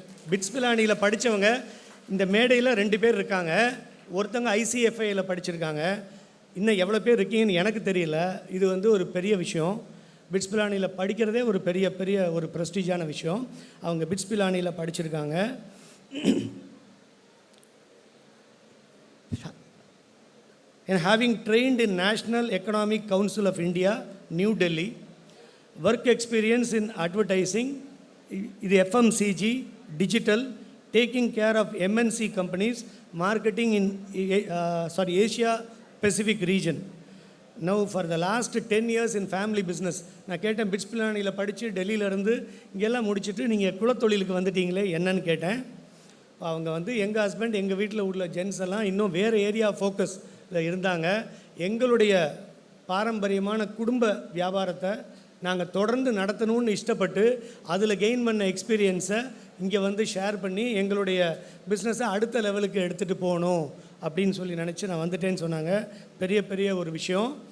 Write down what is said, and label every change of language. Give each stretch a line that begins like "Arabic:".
Tamil: Bits பிலானியில் படித்தவங்க இந்த மேடையில் 2 பேர் இருக்காங்க. ஒருத்தவங்க ஐசிஎஃப்ஐயில் படிச்சிருக்காங்க. இன்னும் எவ்வளோ பேர் இருக்கீங்கன்னு எனக்கு தெரியல. இது வந்து ஒரு பெரிய விஷயம். பிட்ஸ் பிலானியில் படிக்கிறதே ஒரு பெரிய ஒரு ப்ரெஸ்டீஜான விஷயம். அவங்க பிட்ஸ் பிலானியில் படிச்சிருக்காங்க.
English: And having trained in National Economic Council of India, New Delhi, work experience in advertising, இது FMCG, digital, taking care of MNC companies, marketing in Asia Pacific region. Now for the last 10 years in family business.
Tamil: நான் கேட்டேன், bits பிலானியில் படித்து டெல்லியிலேருந்து இங்கெல்லாம் முடிச்சுட்டு நீங்கள் குலத்தொழிலுக்கு வந்துட்டீங்களே என்னன்னு கேட்டேன். அவங்க வந்து எங்கள் ஹஸ்பண்ட் எங்கள் வீட்டில் உள்ள ஜென்ஸ் எல்லாம் இன்னும் வேறு ஏரியா ஃபோக்கஸில் இருந்தாங்க. எங்களுடைய பாரம்பரியமான குடும்ப வியாபாரத்தை நாங்கள் தொடர்ந்து நடத்தணும்னு இஷ்டப்பட்டு அதில் கெயின் பண்ண எக்ஸ்பீரியன்ஸை இங்கே வந்து ஷேர் பண்ணி எங்களுடைய பிஸ்னஸை அடுத்த லெவலுக்கு எடுத்துகிட்டு போகணும் அப்படின்னு சொல்லி நினச்சி நான் வந்துட்டேன்னு சொன்னாங்க. பெரிய ஒரு விஷயம்.